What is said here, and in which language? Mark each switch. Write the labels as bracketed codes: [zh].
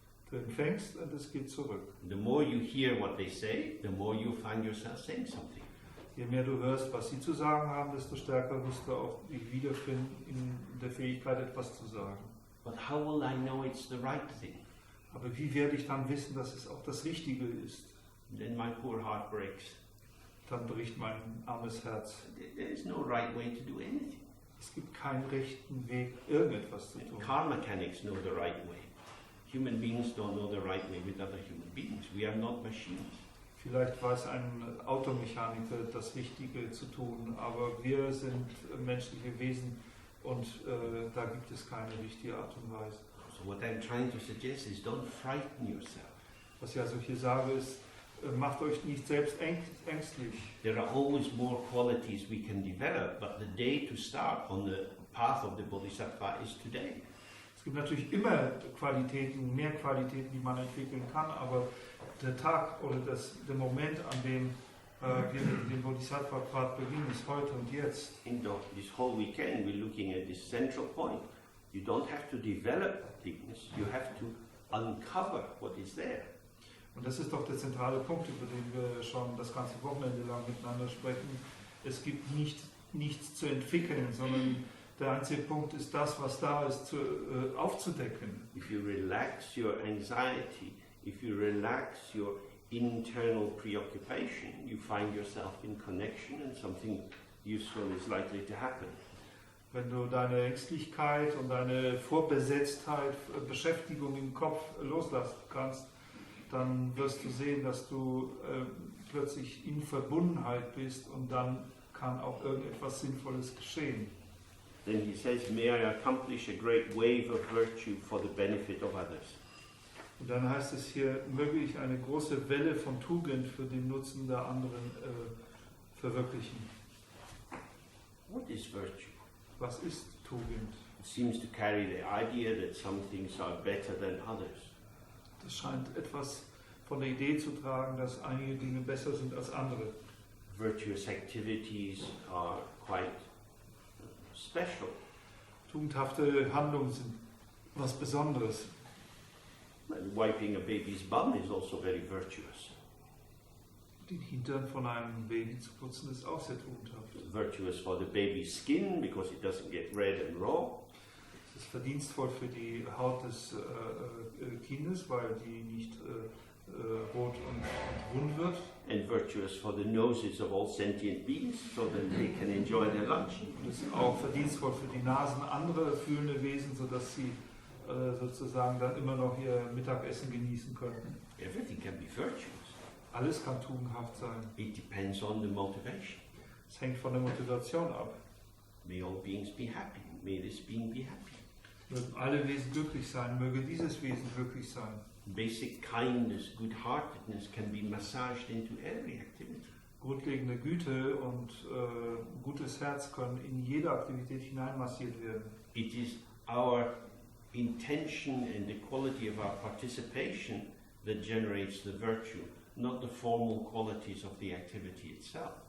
[de] Du empfängst und es geht zurück. [en] The more you hear what they say, the more you find yourself saying something. [de] Je mehr du hörst, was sie zu sagen haben, desto stärker wirst du auch dich wiederfinden in der Fähigkeit, etwas zu sagen. [en] But how will I know it's the right thing? [de] Aber wie werde ich dann wissen, dass es auch das Richtige ist? [en] Then my poor heart breaks. [de] Dann bricht mein armes Herz. [en] There is no right way to do anything. [de] Es gibt keinen rechten Weg, irgendetwas zu tun. [en] Car mechanics know the right way. Human beings don't know the right way with other human beings. We are not machines. [de] Vielleicht weiß ein Automechaniker das Richtige zu tun, aber wir sind menschliche Wesen und da gibt es keine richtige Art und Weise. [en] So what I'm trying to suggest is don't frighten yourself. [de] Was ich also hier sage ist, macht euch nicht selbst ängstlich. [en] There are always more qualities we can develop, but the day to start on the path of the Bodhisattva is today. [de] Es gibt natürlich immer Qualitäten, mehr Qualitäten, die man entwickeln kann, aber der Tag oder der Moment, an dem wir den Bodhisattva-Pfad beginnen, ist heute und jetzt. [en] In this whole weekend we're looking at this central point. You don't have to develop things, you have to uncover what is there. [de] Und das ist doch der zentrale Punkt, über den wir schon das ganze Wochenende lang miteinander sprechen. Es gibt nichts zu entwickeln, sondern der einzige Punkt ist das, was da ist, aufzudecken. [en] If you relax your anxiety, if you relax your internal preoccupation, you find yourself in connection and something useful is likely to happen. [de] Wenn du deine Ängstlichkeit und deine Vorbesetztheit, Beschäftigung im Kopf loslassen kannst, dann wirst du sehen, dass du plötzlich in Verbundenheit bist und dann kann auch irgendetwas Sinnvolles geschehen. [en] Then he says, may I accomplish a great wave of virtue for the benefit of others. [de] Und dann heißt es hier, möge ich eine große Welle von Tugend für den Nutzen der anderen verwirklichen. [en] What is virtue? [de] Was ist Tugend? [en] It seems to carry the idea that some things are better than others. [de] Das scheint etwas von der Idee zu tragen, dass einige Dinge besser sind als andere. [en] Virtuous activities are quite special. [de] Tugendhafte Handlungen sind was Besonderes. [en] And wiping a baby's bum is also very virtuous. [de] Den Hintern von einem Baby zu putzen ist auch sehr tugendhaft. [en] Virtuous for the baby's skin because it doesn't get red and raw. [de] Es ist verdienstvoll für die Haut des Kindes, weil die nicht rot und wund wird. [en] And virtuous for the noses of all sentient beings so that they can enjoy their lunch. [de] Und es ist auch verdienstvoll für die Nasen anderer fühlende Wesen, sodass sie sozusagen dann immer noch ihr Mittagessen genießen könnten. [en] Everything can be virtuous. [de] Alles kann tugendhaft sein. [en] It depends on the motivation. [de] Es hängt von der Motivation ab. [en] May all beings be happy. May this being be happy. [de] Mögen alle Wesen glücklich sein, möge dieses Wesen glücklich sein. [en] Basic kindness, good-heartedness can be massaged into every activity. [de] Grundlegende Güte und gutes Herz können in jede Aktivität hineinmassiert werden. [en] It is our intention and the quality of our participation that generates the virtue, not the formal qualities of the activity itself.